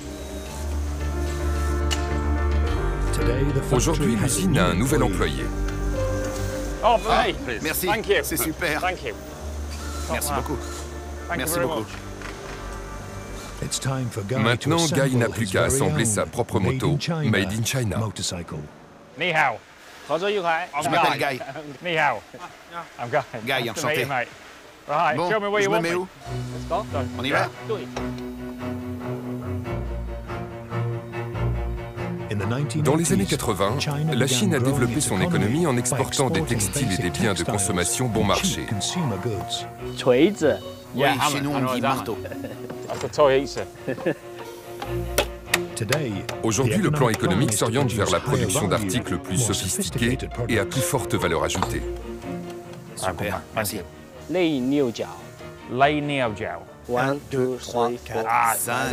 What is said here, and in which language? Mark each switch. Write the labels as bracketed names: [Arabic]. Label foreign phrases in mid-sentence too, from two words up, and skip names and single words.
[French] Aujourd'hui, l'usine a un nouvel employé. [English] Oh, hey, [French] merci, c'est super. Merci beaucoup. Merci beaucoup. Maintenant, Guy n'a plus qu'à assembler sa propre moto, [English] Made in China. [Chinese] Ni hao. [French] Je m'appelle Guy. [Chinese] Ni hao. [English] I'm Guy. [French] Guy, enchanté. [English] Right, [French] Bon, [English] show me where [French] je [English] you [French] me [English] want [French] mets [English] me. [French] où? [English] Let's go. [French] On y va? Dans les années 80, la Chine a développé son économie en exportant des textiles et des biens de consommation bon marché. Oui, Oui, chez nous on dit marteau. [English] That's a toy eater. [French] Aujourd'hui, le plan économique s'oriente vers la production d'articles plus sophistiqués et à plus forte valeur ajoutée. Super, merci. Lei Niu Jiao. Lei Niao Jiao. 1, 2, 3, 4, Ah, 5,